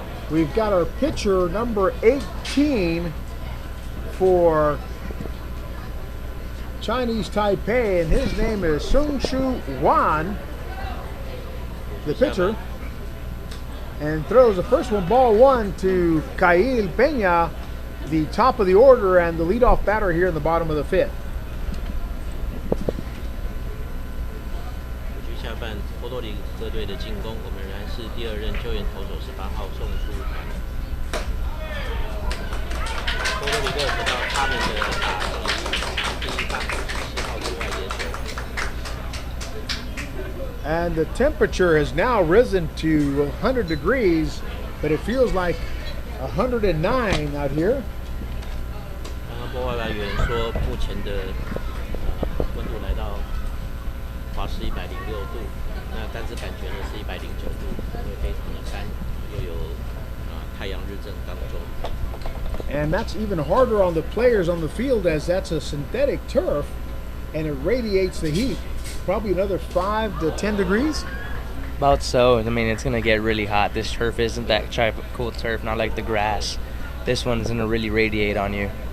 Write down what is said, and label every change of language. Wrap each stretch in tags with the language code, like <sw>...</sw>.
<en>We've got our pitcher number 18 for Chinese Taipei, and his name is Sung Shu Wan, the pitcher, and throws the first one, ball 1, to Kyle Peña, the top of the order and the leadoff batter here in the bottom of the 5th.</en> <zh>下半波多黎各队的进攻，我们仍然是第2任救援投手18号宋书涵。波多黎各得到他们的打击，第1棒10号之外野手。</zh> <en>And the temperature has now risen to 100 degrees, but it feels like 109 out here.</en> <zh>刚刚播外来员说，目前的温度来到华氏106度，那但是感觉呢是109度，因为非常的干，又有太阳日正当中。</zh> <en>And that's even harder on the players on the field, as that's a synthetic turf, and it radiates the heat. Probably another 5 to 10 degrees. About so. I mean, it's going to get really hot. This turf isn't that tropical turf, not like the grass. This one's going to really radiate on you.</en>